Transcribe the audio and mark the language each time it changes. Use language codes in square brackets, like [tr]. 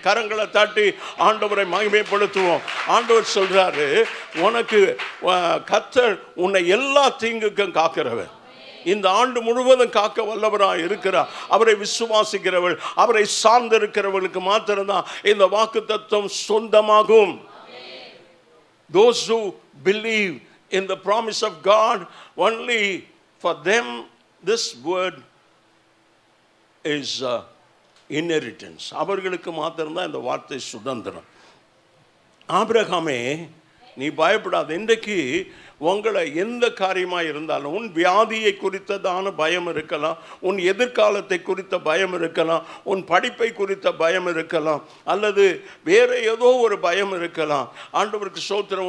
[ta] கரங்களை தட்டி ஆண்டவரை மகிமைப்படுத்துவோம். ஆண்டவர் சொல்றாரு, உனக்கு கர்த்தர் உன்னை எல்லா தீங்குக்கும் காக்கிறவர். இந்த ஆண்டு முழுவதும் காக்க வல்லவராக இருக்கிறார். அவரை விசுவாசிக்கிறவள், அவரை சார்ந்திருக்கிறவர்களுக்கு மாத்திரம்தான் இந்த வாக்குத்தத்தம் சொந்தமாகும். [en] Those who believe in the promise of God, only for them this word is inheritance. [ta] அவர்களுக்கு மாத்திரம்தான் இந்த வார்த்தை சுதந்திரம். ஆபிரகாமே, நீ பயப்படாத. இன்றைக்கு உங்களை எந்த காரியமாக இருந்தாலும், உன் வியாதியை குறித்ததான பயம் இருக்கலாம், உன் எதிர்காலத்தை குறித்த பயம் இருக்கலாம், உன் படிப்பை குறித்த பயம் இருக்கலாம், அல்லது வேற ஏதோ ஒரு பயம் இருக்கலாம். ஆண்டவருக்கு ஸ்தோத்திரம்.